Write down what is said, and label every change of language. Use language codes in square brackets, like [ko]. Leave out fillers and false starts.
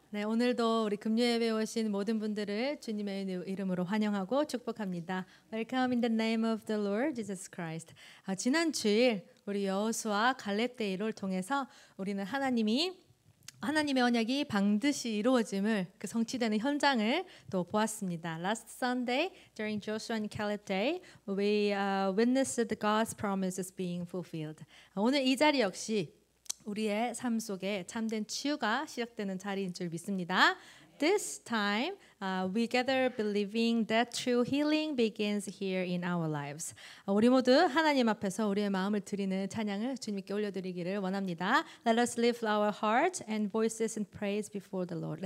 [ko] 네, 오늘도 우리 금요예배 오신 모든 분들을 주님의 이름으로 환영하고 축복합니다. [en] Welcome in the name of the Lord Jesus Christ. [ko] 지난 주일 우리 여호수아 갈렙 데이를 통해서 우리는 하나님의 언약이 반드시 이루어짐을 그 성취되는 현장을 또 보았습니다. [en] Last Sunday during Joshua and Caleb Day, we witnessed God's promises being fulfilled. [ko] 오늘 이 자리 역시 우리의 삶 속에 참된 치유가 시작되는 자리인 줄 믿습니다. [en] This time, we gather believing that true healing begins here in our lives. [ko] 우리 모두 하나님 앞에서 우리의 마음을 드리는 찬양을 주님께 올려드리기를 원합니다. [en] Let us lift our hearts and voices in praise before the Lord.